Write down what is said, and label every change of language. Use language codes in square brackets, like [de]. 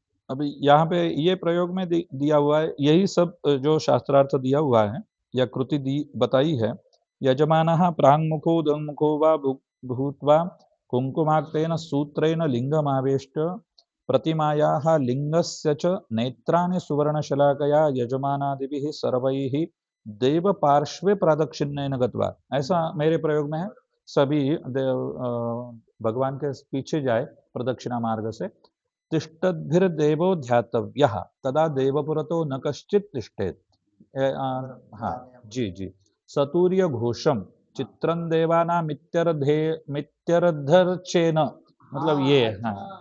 [hi] अभी यहाँ पे ये प्रयोग में दिया हुआ है, यही सब जो शास्त्रार्थ दिया हुआ है या कृति दी बताई है। [sa] यजमानः प्राङ्मुखो उदङ्मुखो वा भूत्वा कुङ्कुमाक्तेन सूत्रेण लिङ्गमावेष्ट प्रतिमायाः लिङ्गस्य च नेत्राणि सुवर्णशलाकया यजमानादिभिः सर्वैः देवपार्श्वे प्रदक्षिणेन गत्वा। [hi] ऐसा मेरे प्रयोग में है। सभी भगवान के पीछे जाए प्रदक्षिणा मार्ग से। [sa] तिष्ठद्भिर्देवो ध्यातव्यः तदा देवपुरतो न कश्चित् तिष्ठेत्। [hi] हाँ। जी जी। [sa] सतूर्य घोषम चित्रं देवानामित्यर्धे मित्यर्धर्चेन, [hi] मतलब ये हाँ।